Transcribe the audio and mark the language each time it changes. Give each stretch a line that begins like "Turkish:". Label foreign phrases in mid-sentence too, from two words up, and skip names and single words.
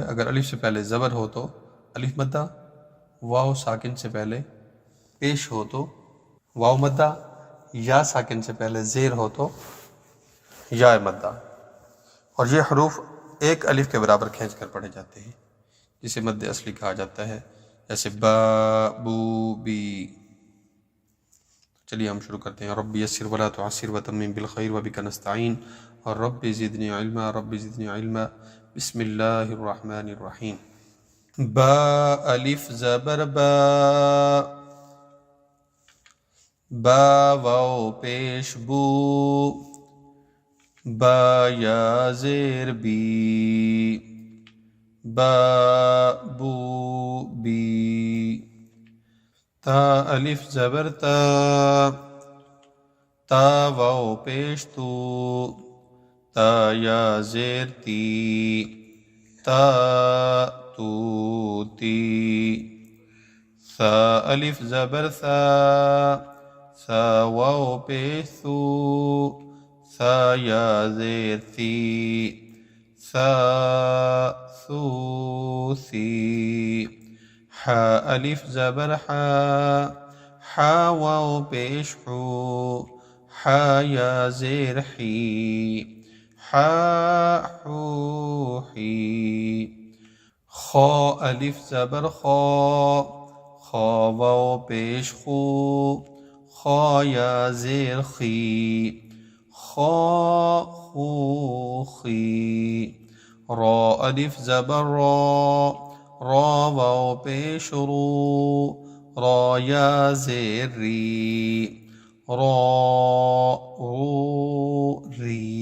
Hindi: अगर अलिफ से पहले ज़बर हो तो अलिफ मद्दा, वाव साकिन से पहले पेश हो तो वाव मद्दा, या साकिन से पहले ज़ेर हो तो या मद्दा। और ये हरूफ एक अलिफ के बराबर खींच कर पढ़े जाते हैं, जिसे मद्द असली कहा जाता है, जैसे बा बू बी। चलिए हम शुरू करते हैं।
Arabic: رب يسر ولا تعسر وتمم بالخير وبك نستعين और رب زدني علما بسم الله الرحمن الرحيم.
Hindi: बा अलिफ ज़बर बा, बा वाव पेश बू, बा या ज़ेर बी, बा बू बी। ता अलिफ ज़बर ता, ता वाव पेश तू, ता या ज़ेर ती, ता तू ती। सा अलिफ ज़बर सा, सा वाव पेश तू, सा या ज़ेर सी, सा सू सी। हा अलिफ ज़बर हा, हा वाव पेश हू, हा या ज़ेर ही, हा हू ही। खा अलिफ ज़बर खा, खा वाव पेश खू, खा या ज़ेर खी, खा खू खी। रा अलिफ ज़बर रा, रा वाव पेश रू, रा या ज़ेर री, रा रू री।